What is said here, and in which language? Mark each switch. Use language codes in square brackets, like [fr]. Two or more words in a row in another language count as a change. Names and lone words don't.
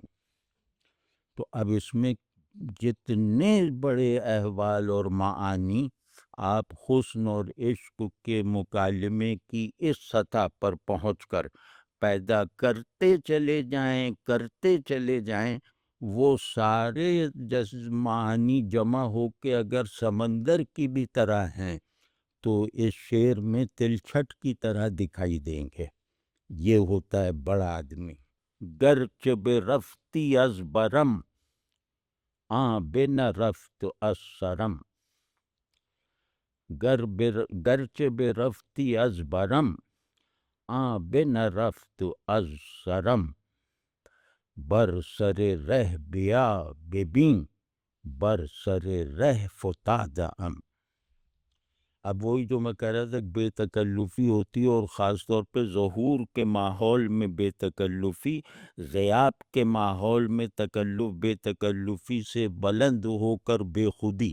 [ur] تو اب اس میں جتنے بڑے احوال اور معانی آپ حسن اور عشق کے مکالمے کی اس سطح پر پہنچ کر پیدا کرتے چلے جائیں، وہ سارے معانی جمع ہو کے اگر سمندر کی بھی طرح ہیں تو اس شعر میں تلچھٹ کی طرح دکھائی دیں گے۔ یہ ہوتا ہے بڑا آدمی۔ [fa] گرچہ بے رفتی از برم، بے نہ رفت از سرم، گرچہ بے رفتی از برم، آب نرفت از سرم، بر سر رہ بیا ببین، بر سر رہ فتادہ ام۔ [ur] اب وہی جو میں کہہ رہا تھا کہ بے تکلفی ہوتی ہے، اور خاص طور پہ ظہور کے ماحول میں بے تکلفی، غیاب کے ماحول میں بے تکلفی سے بلند ہو کر بے خودی۔